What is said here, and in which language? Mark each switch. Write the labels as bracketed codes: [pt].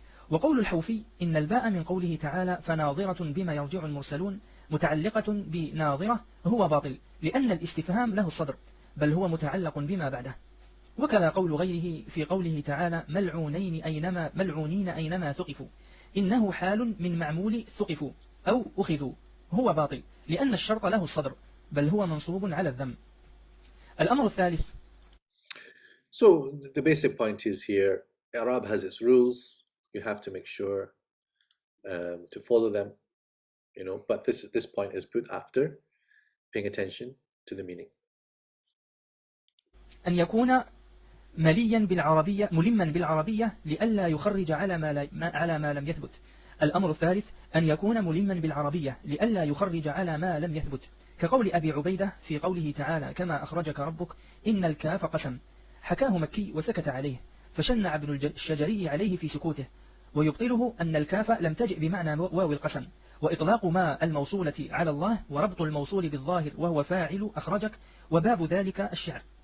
[ar] وقول الحوفي إن الباء من قوله تعالى فناظرة بما يرجع المرسلون متعلقة بناظرة هو باطل، لأن الاستفهام له الصدر، بل هو متعلق بما بعده. وكذا قول غيره في قوله تعالى ملعونين أينما ثقفوا، إنه حال من معمول ثقفوا أو أخذوا، هو باطل، لأن الشرط له الصدر، بل هو منصوب على الذم. الأمر الثالث. [en] So the basic point is here, Arab has its rules. You have to make sure to follow them, but this point is put after paying attention to the meaning. [ar] أن يكون مليا بالعربية لئلا يخرج على ما لم يثبت. الأمر الثالث أن يكون ملما بالعربية لئلا يخرج على ما لم يثبت، كقول أبي عبيدة في قوله تعالى كما أخرجك ربك إن الكاف قسم، حكاه مكي وسكت عليه، فشنع ابن الشجري عليه في سكوته، ويبطله أن الكاف لم تجئ بمعنى واو القسم، وإطلاق ما الموصولة على الله وربط الموصول بالظاهر وهو فاعل أخرجك، وباب ذلك الشعر.